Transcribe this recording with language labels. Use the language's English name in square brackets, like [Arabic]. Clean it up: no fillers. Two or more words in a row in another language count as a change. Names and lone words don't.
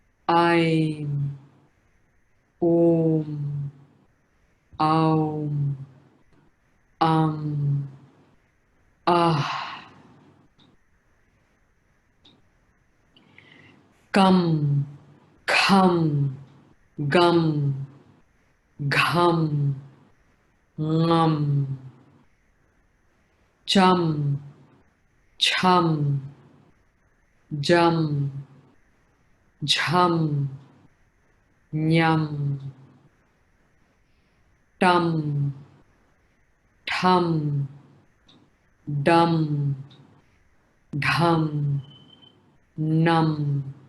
[Sanskrit] Aim, Om, Aum, Ah, Kam, Kham, Gum, Gham, Ngam, Cham, Chum, Jum, Jham, Nyam, Tum, Thum, Dum, Dhum, Num,